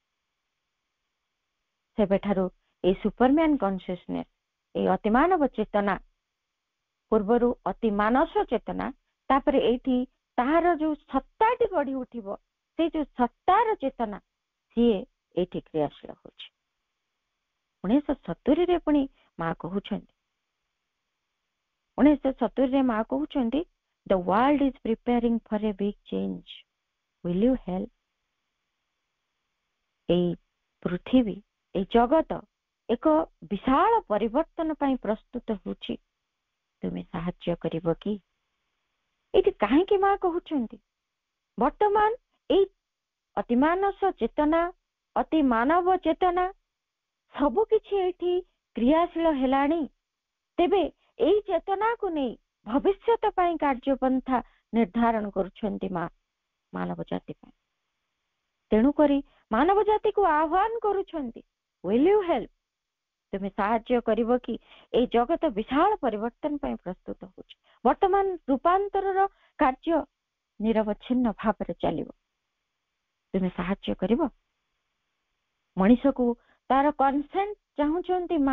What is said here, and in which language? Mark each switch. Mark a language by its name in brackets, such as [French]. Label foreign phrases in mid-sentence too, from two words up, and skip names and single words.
[Odia] ସେବେଠାରୁ ଏଇ [English] superman consciousness, [Odia] ଏଇ ଅତିମାନବ ଚେତନା, ପୂର୍ବରୁ ଅତି ମାନସ ଚେତନା, ତାପରେ ଏଇଠି ତାହାର ଯୋଉ ସତ୍ତାଟି ଗଢି ଉଠିବ, ସେଇ ଯୋଉ ସତ୍ତାର ଚେତନା, ସିଏ ଏଇଠି କ୍ରିୟାଶୀଳ ହଉଛି। 1970ରେ ପୁଣି ମା କହୁଛନ୍ତି, 1970ରେ ମା କହୁଛନ୍ତି, [English] the world is preparing for a big change, will you help? [Odia] ଏଇ ପୃଥିବୀ, ଏଇ ଜଗତ ଏକ ବିଶାଳ ପରିବର୍ତ୍ତନ ପାଇଁ ପ୍ରସ୍ତୁତ ହେଉଛି, ତୁମେ ସାହାଯ୍ୟ କରିବ କି? ଏଇଠି କାହିଁକି ମା କହୁଛନ୍ତି? ବର୍ତ୍ତମାନ ଏଇ ଅତିମାନସ ଚେତନା, ଅତି ମାନବ ଚେତନା ସବୁ କିଛି ଏଇଠି କ୍ରିୟାଶୀଳ ହେଲାଣି। ତେବେ ଏଇ ଚେତନାକୁ ନେଇ ଭବିଷ୍ୟତ ପାଇଁ କାର୍ଯ୍ୟପନ୍ଥା ନିର୍ଦ୍ଧାରଣ କରୁଛନ୍ତି ମା ମାନବ ଜାତି ପାଇଁ। ତେଣୁକରି ମାନବ ଜାତିକୁ ଆହ୍ୱାନ କରୁଛନ୍ତି, [English] will you help? [Odia] ତୁମେ ସାହାଯ୍ୟ କରିବ କି? ଏଇ ଜଗତ ବିଶାଳ ପରିବର୍ତ୍ତନ ପାଇଁ ପ୍ରସ୍ତୁତ ହଉଛି। ବର୍ତ୍ତମାନ ରୂପାନ୍ତରର କାର୍ଯ୍ୟ ନିରବଚ୍ଛିନ୍ନ ଭାବରେ ଚାଲିବ, ତୁମେ ସାହାଯ୍ୟ କରିବ? ମଣିଷକୁ ତାର କନସେଣ୍ଟ ଚାହୁଁଛନ୍ତି ମା।